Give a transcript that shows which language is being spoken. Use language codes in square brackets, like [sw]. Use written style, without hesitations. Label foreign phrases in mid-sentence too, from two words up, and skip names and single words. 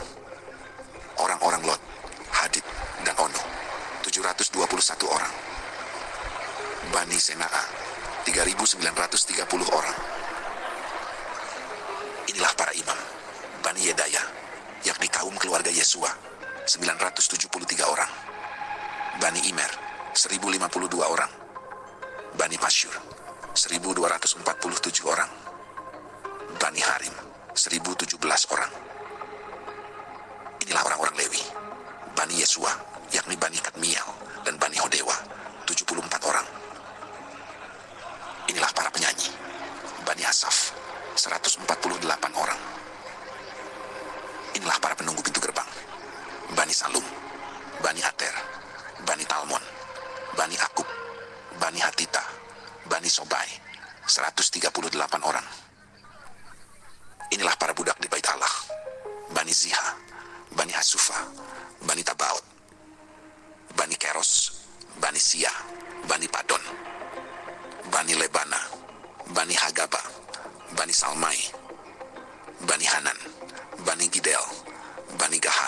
[id] Orang-orang Lot, Hadid, dan Ono 721 orang. Bani Senaa 3930 orang. Inilah para imam Bani Yedaya, yakni kaum keluarga Yesua 973 orang. Bani Imer 1052 orang. Bani Pasyur 1247 orang. Bani Harim 1017 orang. Inilah orang-orang Lewi Bani Yesua, yakni Bani Kadmiel dan Bani Hodewa 74 orang. Inilah para penyanyi Bani Asaf 148 orang. Inilah para penunggu pintu gerbang Bani Salum, Bani Ater, Bani Talmon, Bani Akub, Bani Hatita, Bani Sobai 138 orang. Inilah para budak di bait Allah Bani Ziha, Bani Hasufa, Bani Tabaot, Bani Keros, Bani Sia, Bani Padon, Bani Lebana, Bani Hagaba, Bani Salmai, Bani Hanan, Bani Gidel, Bani Gahar,